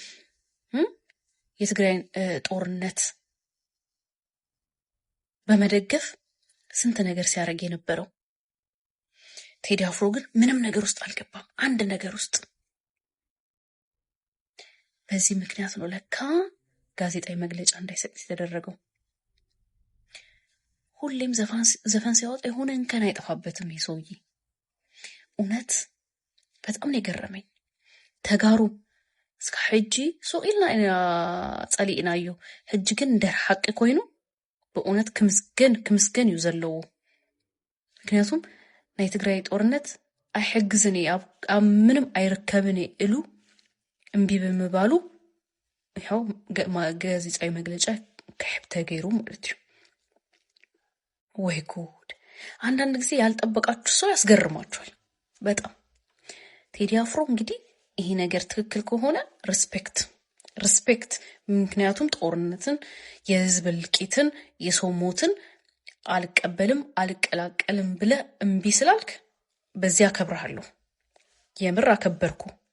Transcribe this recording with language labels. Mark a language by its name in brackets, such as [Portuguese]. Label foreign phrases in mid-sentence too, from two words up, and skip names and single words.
[Amharic] የትግራይን ጦርነት በመደገፍ ስንት ነገር ሲያደርግ የነበረው። ቴዲ አፍሮ ግን ምንም ነገር ውስጥ አልገባም፣ አንድ ነገር ውስጥ። በዚህ ምክንያት ነው ለካ ጋዜጣዊ መግለጫ እንዳይሰጥ የተደረገው። ሁሌም ዘፈን ሲያወጣ የሆነ እንከን አይጠፋበትም ይሄ ሰውዬ። እውነት በጣም ነው የገረመኝ። [Tigrinya] ተጋሩ እስከ ሕጂ ሱቂልና ጸሊእናዮ ሕጂ ግን እንደር ሐቂ ኮይኑ በእውነት ክምስገን እዩ ዘለዎ። ምክንያቱም ናይ ትግራይ ጦርነት አይሕግዝን ኣብ ምንም አይርከብን ኢሉ እምቢ ብምባሉ ይኸው ጋዜጣዊ መግለጫ ከሕብ ተገይሩ ማለት እዩ። [Amharic] ወይ ጉድ! አንዳንድ ጊዜ ያልጠበቃችሁ ሰው ያስገርማችኋል በጣም። ቴዲ አፍሮ እንግዲህ ይሄ ነገር ትክክል ከሆነ ሪስፔክት። ምክንያቱም ጦርነትን፣ የህዝብ እልቂትን፣ የሰው ሞትን አልቀበልም አልቀላቀልም ብለ እምቢ ስላልክ በዚያ አከብርሃለሁ። የምር አከበርኩ።